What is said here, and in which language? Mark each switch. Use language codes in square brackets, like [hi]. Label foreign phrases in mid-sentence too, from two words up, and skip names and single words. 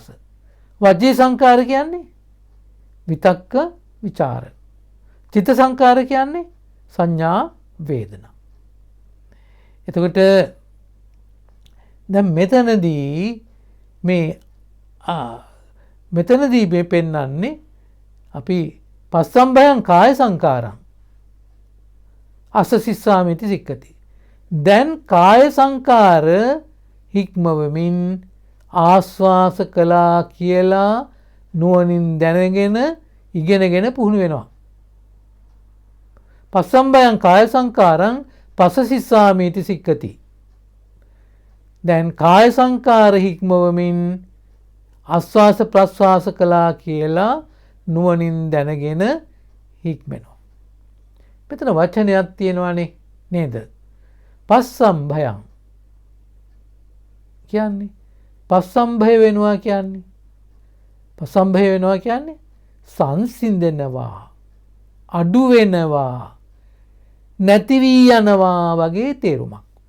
[si] වචී සංකාර කියන්නේ විතක්ක විචාර. චිත්ත සංකාර කියන්නේ සංඥා වේදනා. එතකොට දැන් මෙතනදී මේ පෙන්වන්නේ අපි [pi] පස්සම්භයං කාය සංකාරං අසසිස්සාමිති සික්කති. [si] දැන් කාය සංකාර හික්මවමින් ආස්වාස කළා කියලා නුවණින් දැනගෙන ඉගෙනගෙන පුහුණු වෙනවා. [pi] පස්සම්භයං කාය සංකාරං පසසිස්සාමිති සික්කති. [si] දැන් කාය සංකාර හික්මවමින් ආස්වාස ප්‍රස්වාස කළා කියලා නුවණින් දැනගෙන හික්මෙනවා. මෙතන වචනයක් තියෙනවානේ නේද? පස්සම්භයං කියන්නේ පස්සම්භය වෙනවා කියන්නේ සංසිඳෙනවා, අඩු වෙනවා, නැති වී යනවා වගේ තේරුමක්.